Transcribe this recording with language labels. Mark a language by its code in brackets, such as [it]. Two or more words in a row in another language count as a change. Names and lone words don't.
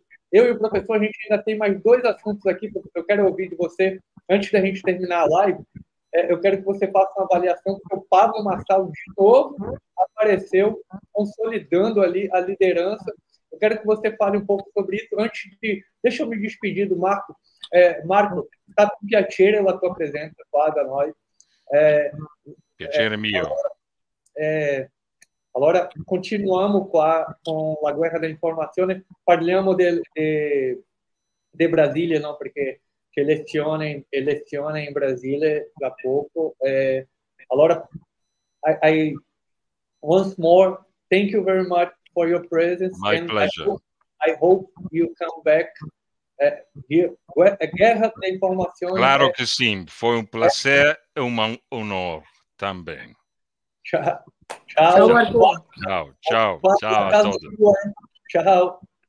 [pt] Eu e o professor, a gente ainda tem mais 2 assuntos aqui, porque eu quero ouvir de você, antes da gente terminar a live, eu quero que você faça uma avaliação, porque o Pablo Marçal, de novo, apareceu consolidando ali a liderança. Eu quero que você fale um pouco sobre isso. Antes de... Deixa eu me despedir do Marco. Marco, está com [it] piacere la tua [pt] presença qua da nós. [it] Piacere mio. Allora, continuiamo qua con la guerra delle informazioni. Parliamo de Brasile, no? Perché c'è elezione in Brasile da poco. Allora, [en] I once more, thank you very much for your presence. My pleasure. I hope you come back here. [pt] A guerra da informação. Claro que sim. Foi um prazer e um honor também. Tchau. Tchau, Marco. Tchau a todos. Tchau.